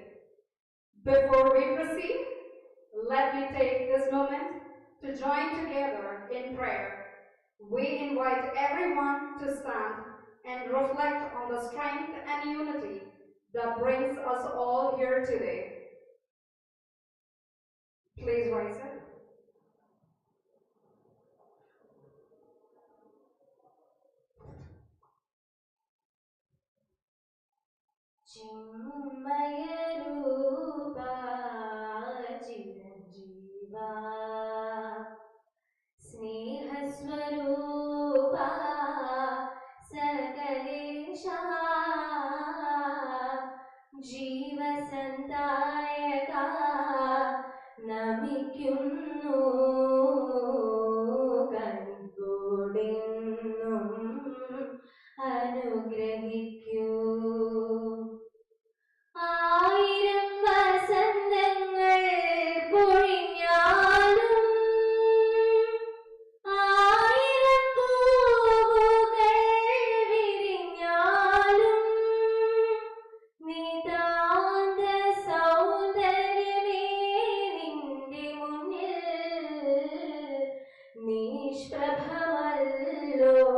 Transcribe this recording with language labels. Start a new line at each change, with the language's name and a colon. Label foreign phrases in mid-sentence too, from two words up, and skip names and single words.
English: Before we proceed, let me take this moment to join together in prayer. We invite everyone to stand and reflect on the strength and unity that brings us all here today. Please rise up.
Sanskrit: चिन्मयरूपा चिरञ्जीवा स्नेहस्वरूपा सकलेशा
Malayalam: ജീവസന്ദായകാ നമിക്കുന്നു കൺകോടെന്നും അനുഗ്രഹിക്കൂ ആയിരം വസന്തങ്ങൾ പൊഴിഞ്ഞാലും ആയിരം പൂവുകൾ വിരിഞ്ഞാലും നിതാന്ത സൗന്ദര്യമേ നിന്റെ മുന്നിൽ നിഷ്പ്രഭമല്ലോ